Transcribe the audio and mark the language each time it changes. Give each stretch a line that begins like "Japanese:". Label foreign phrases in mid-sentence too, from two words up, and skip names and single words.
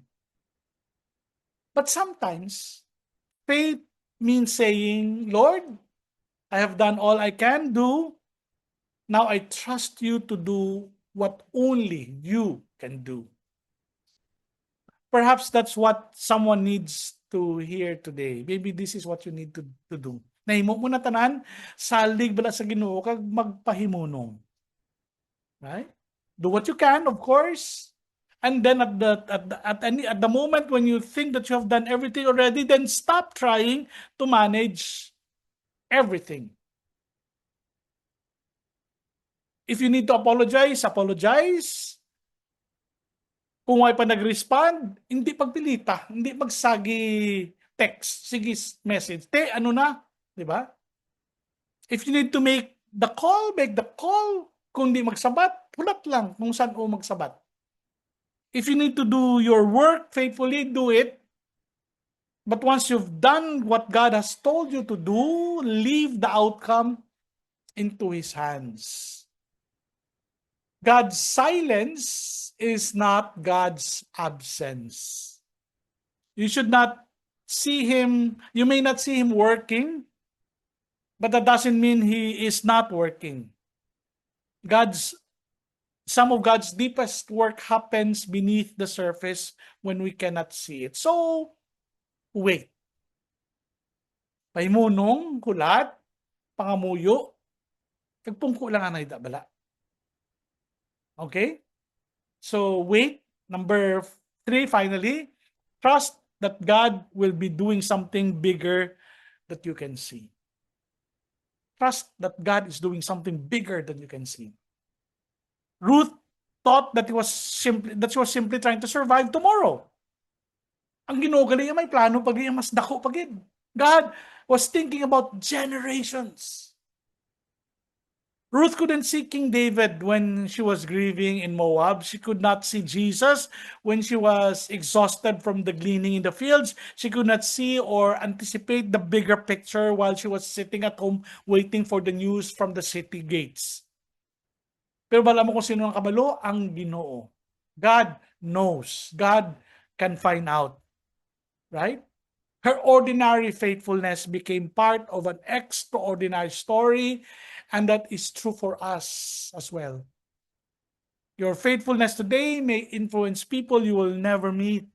English: But sometimes faith means saying, Lord, I have done all I can do. Now I trust you to do what only you can do. Perhaps that's what someone needs to hear today. Maybe this is what you need to do.
Hiligaynon: Nahimo mo na tanan, salig bala sa Ginoo kag magpahimunong.
English: Right? Do what you can, of course. And then at the moment when you think that you have done everything already, then stop trying to manage everything. If you need to apologize, apologize.
Hiligaynon: Kung may pa nag-respond, hindi pagpilita, hindi magsagi text, sige message. Ano na, di ba?
English: If you need to make the call, make the call.
Hiligaynon: Kung di magsabat, hulat lang kung saan o magsabat.
English: If you need to do your work faithfully, do it. But once you've done what God has told you to do, leave the outcome into His hands. God's silence is not God's absence. You should not see Him, you may not see Him working, but that doesn't mean He is not working. Some of God's deepest work happens beneath the surface when we cannot see it. So, wait.
Hiligaynon: Paimunong, kulat, pangamuyo, kagpungko lang anay bala.
English: Okay? So, wait. Number 3, finally, trust that God will be doing something bigger that you can see. Trust that God is doing something bigger than you can see. Ruth thought that she was simply trying to survive tomorrow.
Hiligaynon: Ang Ginoo gali may plano pag mas dako pagid.
English: God was thinking about generations. Ruth couldn't see King David when she was grieving in Moab. She could not see Jesus when she was exhausted from the gleaning in the fields. She could not see or anticipate the bigger picture while she was sitting at home waiting for the news from the city gates.
Hiligaynon: Pero bala mo kung sino ang kabalo? Ang Ginoo.
English: God knows. God can find out. Right? Her ordinary faithfulness became part of an extraordinary story, and that is true for us as well. Your faithfulness today may influence people you will never meet.